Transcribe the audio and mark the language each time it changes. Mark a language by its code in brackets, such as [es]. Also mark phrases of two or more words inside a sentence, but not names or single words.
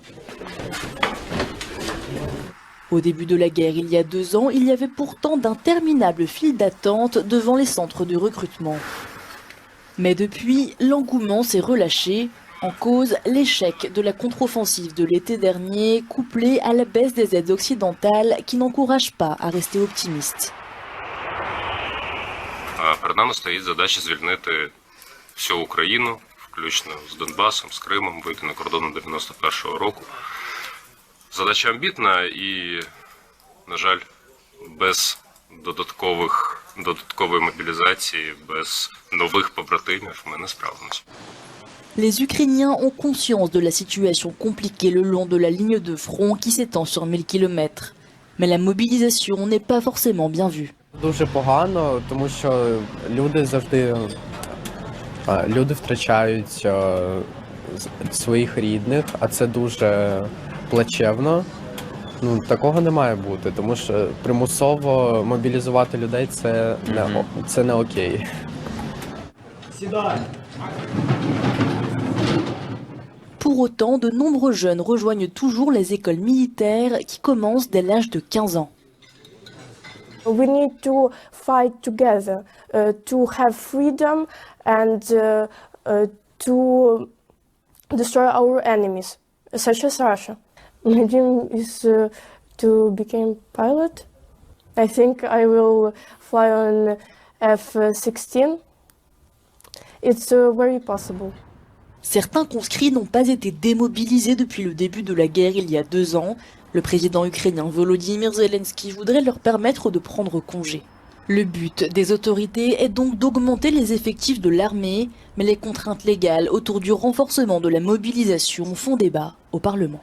[fr] Au début de la guerre, il y a 2 ans, il y avait pourtant d'interminables files d'attente devant les centres de recrutement. Mais depuis, l'engouement s'est relâché, en cause l'échec de la contre-offensive de l'été dernier, couplé à la baisse des aides occidentales qui n'encouragent pas à rester optimistes. [uk] Перед нами стоїть задача звільнити всю Україну, включно з Донбасом, з Кримом, вийти на кордони 91-го року. Задача амбітна і, на жаль, без додаткової мобілізації, без нових побратимів ми не справимося. [fr] Les Ukrainiens ont conscience de la situation compliquée le long de la ligne de front qui s'étend sur 1000 km. Mais la mobilisation n'est pas forcément bien vue. [uk] Дуже погано, тому що люди втрачають своїх рідних, а це дуже плачевно. Такого не має бути, тому що примусово мобілізувати людей це не окей. Сідай! [fr] Pour autant, de nombreux jeunes rejoignent toujours les écoles militaires qui commencent dès l'âge de 15 ans. [en] We need to fight together to have freedom and to destroy our enemies, such as Russia. My dream is to become pilot. I think I will fly on F-16. It's very possible. [fr] Certains conscrits n'ont pas été démobilisés depuis le début de la guerre il y a 2 ans. Le président ukrainien Volodymyr Zelensky voudrait leur permettre de prendre congé. Le but des autorités est donc d'augmenter les effectifs de l'armée, mais les contraintes légales autour du renforcement de la mobilisation font débat au Parlement.